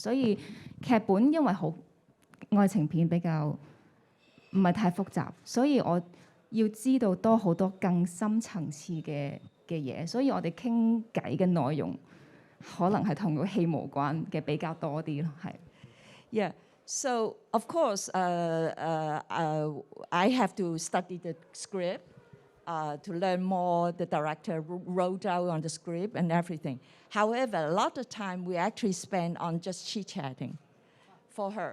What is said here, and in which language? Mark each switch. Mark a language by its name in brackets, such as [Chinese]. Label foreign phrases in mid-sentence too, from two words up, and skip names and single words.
[Cantonese] 所以劇本因為好愛情片比較唔係太複雜，所以我要知道多好多更深層次嘅嘢，所以我哋傾偈嘅內容可能係同個戲無關嘅比較多啲咯，係。 [English] Yeah. So, of course, I have to study the script to learn more. The director wrote out on the script and everything. However, a lot of time we actually spend on just chit-chatting for her.